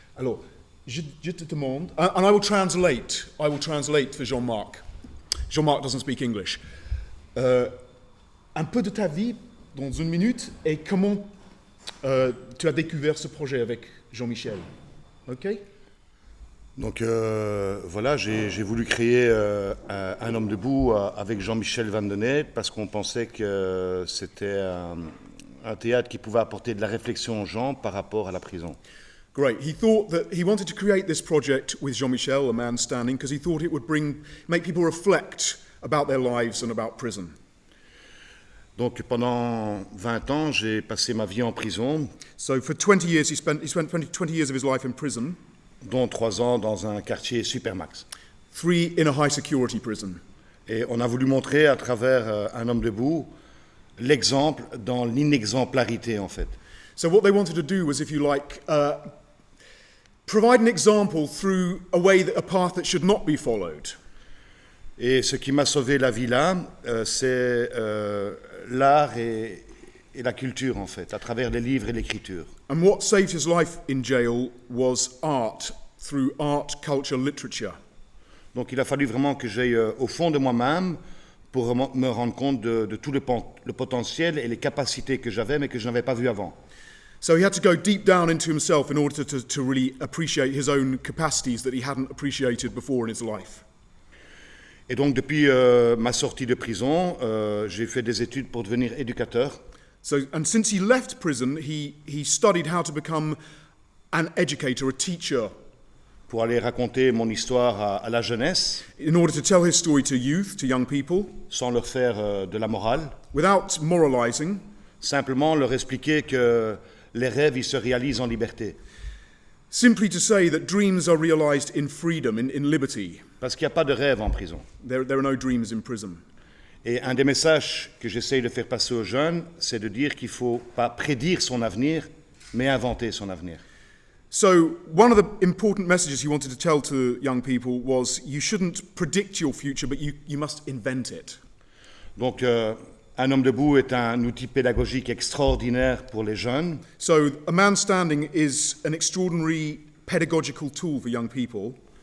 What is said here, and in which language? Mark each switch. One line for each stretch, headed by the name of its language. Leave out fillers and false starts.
French: Alors, je te demande,
English: and I will translate for Jean-Marc. Jean-Marc doesn't speak English.
French: Un peu de ta vie dans une minute et comment tu as découvert ce projet avec Jean-Michel.
English: OK?
French: Donc voilà, j'ai voulu créer un homme debout avec Jean-Michel van den Eyden parce qu'on pensait que c'était un théâtre qui pouvait apporter de la réflexion aux gens par rapport à la prison.
English: Great. He thought that he wanted to create this project with Jean-Michel, A Man Standing, because he thought it would make people reflect about their lives and about prison.
French: Donc pendant 20 ans, j'ai passé ma vie en prison.
English: So for 20 years he spent 20 years of his life in prison.
French: Dont 3 ans dans un quartier supermax.
English: 3 in a high security prison.
French: Et on a voulu montrer à travers Un homme debout l'exemple dans l'inexemplarité en fait.
English: So what they wanted to do was, if you like, provide an example through a path that should not be followed.
French: Et ce qui m'a sauvé la vie là, c'est l'art et la culture en fait, à travers les livres et l'écriture.
English: And what saved his life in jail was art, through art, culture, literature.
French: Donc il a fallu vraiment que j'aille au fond de moi-même pour me rendre compte de tout le potentiel et les capacités que j'avais mais que je n'avais pas vu avant.
English: So he had to go deep down into himself in order to really appreciate his own capacities that he hadn't appreciated before in his life.
French: Et donc depuis ma sortie de prison, j'ai fait des études pour devenir éducateur.
English: And since he left prison, he studied how to become an educator, a teacher.
French: Pour aller raconter mon histoire à la jeunesse.
English: In order to tell his story to youth, to young people.
French: Sans leur faire de la morale.
English: Without moralizing.
French: Simplement leur expliquer que les rêves, ils se réalisent en liberté.
English: Simply to say that dreams are realized in freedom, in liberty.
French: Parce qu'il n'y a pas de rêve en prison.
English: There are no dreams in prison.
French: Et un des messages que j'essaye de faire passer aux jeunes, c'est de dire qu'il ne faut pas prédire son avenir, mais inventer son avenir.
English: So one of the important messages he wanted to tell to young people was you shouldn't predict your future, but you must invent it.
French: Donc, Un homme debout est un outil pédagogique extraordinaire pour les jeunes.
English: So A Man Standing is an extraordinary pedagogical tool for young people.